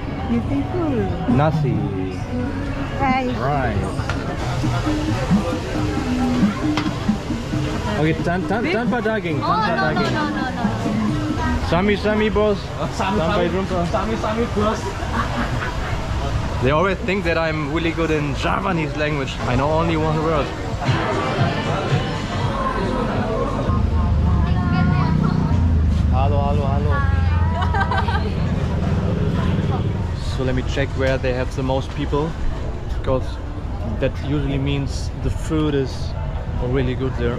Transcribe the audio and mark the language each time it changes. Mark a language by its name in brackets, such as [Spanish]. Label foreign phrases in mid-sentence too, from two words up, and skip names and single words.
[English] Beautiful. Nasi. Rice. Rice. Okay, [Indonesian] tanpa daging. Tanpa daging. [Javanese] Sami-sami, bos. [Indonesian] Sampai jumpa. [Javanese] Sami-sami, bos. [English] They always think that I'm really good in Javanese language. I know only one word. Hello, hello, hello. So let me check where they have the most people, because that usually means the food is really good there.